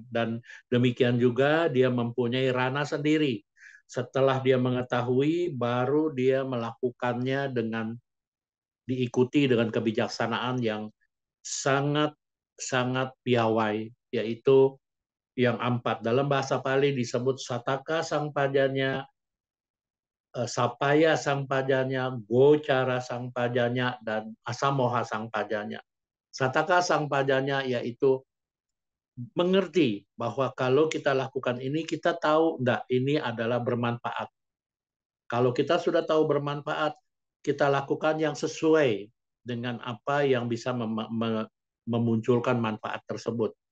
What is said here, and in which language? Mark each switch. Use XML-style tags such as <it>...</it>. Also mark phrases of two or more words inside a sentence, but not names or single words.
<id>Dan demikian juga dia mempunyai ranah sendiri. Setelah dia mengetahui, baru dia melakukannya dengan diikuti dengan kebijaksanaan yang sangat piawai, yaitu yang 4. Dalam bahasa Pali disebut</id> <pi>sataka sangpajanya, sapaya sangpajanya, gocara sangpajanya,</pi> <id>dan</id> <pi>asamoha sangpajanya. Sataka sangpajanya</pi> <id>yaitu mengerti bahwa kalau kita lakukan ini, kita tahu enggak ini adalah bermanfaat. Kalau kita sudah tahu bermanfaat, kita lakukan yang sesuai dengan apa yang bisa memunculkan manfaat tersebut.</id>